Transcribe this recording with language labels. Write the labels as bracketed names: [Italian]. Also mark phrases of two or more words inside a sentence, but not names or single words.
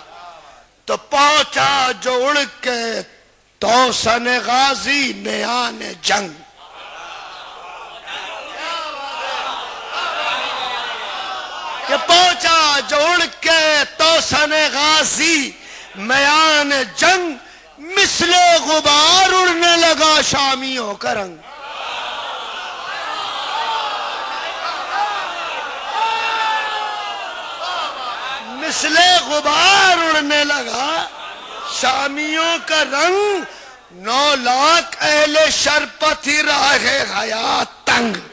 [Urdu] تو پہنچا جو اڑ کے توسن غازی میان جنگ. کہ پہنچا جو اڑ کے توسن غازی میان جنگ، مثل غبار اڑنے لگا شامیوں کا رنگ. مثل غبار اڑنے لگا شامیوں کا رنگ. 9 لاکھ اہل شرپتھی راہ حیات تنگ.